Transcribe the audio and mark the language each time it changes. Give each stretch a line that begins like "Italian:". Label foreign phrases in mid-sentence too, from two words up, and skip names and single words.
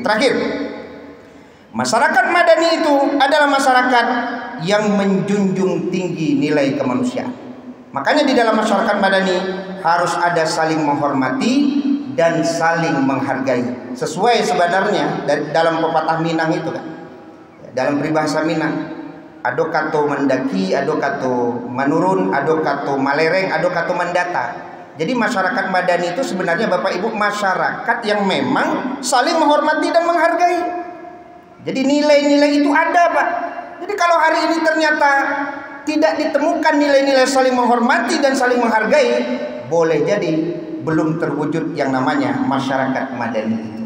Indonesian: Terakhir, masyarakat madani itu adalah masyarakat yang menjunjung tinggi nilai kemanusiaan. Makanya di dalam masyarakat madani harus ada saling menghormati dan saling menghargai. Sesuai sebenarnya dalam pepatah Minang itu kan. Dalam peribahasa Minang,
Minangkabau: ado kato mendaki, ado kato menurun, ado kato malereng, ado kato mendata.
Indonesian: Jadi masyarakat madani itu sebenarnya Bapak Ibu masyarakat yang memang saling menghormati dan menghargai. Jadi nilai-nilai itu ada Pak. Jadi kalau hari ini ternyata tidak ditemukan nilai-nilai saling menghormati dan saling menghargai, boleh jadi belum terwujud yang namanya masyarakat madani itu.